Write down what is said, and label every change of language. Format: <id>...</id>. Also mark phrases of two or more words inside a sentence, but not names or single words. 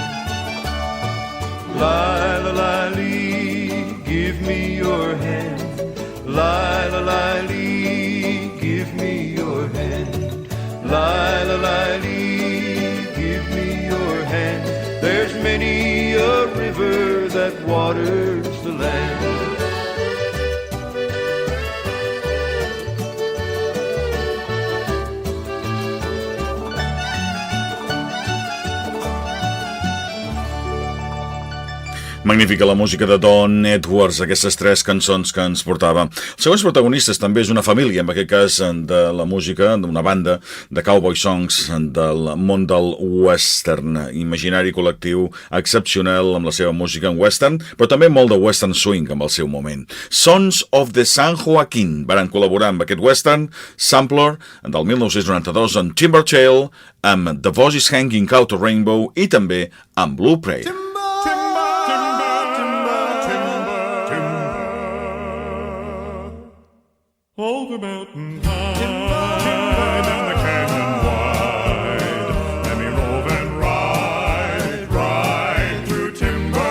<en>Li, give me your hand. Li, give me your hand. Li, give me your hand. There's many a river that waters the land.</en> <ca>Magnífica la música de Don Edwards, aquestes tres cançons que ens portava. Els següents protagonistes també és una família, en aquest cas de la música, d'una banda de</ca> <en>cowboy songs</en> <ca>del món del western, imaginari col·lectiu excepcional amb la seva música en western, però també molt de</ca> <en>western swing</en> <ca>amb el seu moment. Sons of the San Joaquin van col·laborar amb aquest</ca> <en>western sampler</en> <ca>del 1992 amb Timbertail, amb The Voices Hanging Out a Rainbow i també amb Blue Prey.</ca> <en>All the mountain high, down the canyon wide, let me rove and ride through timber.</en>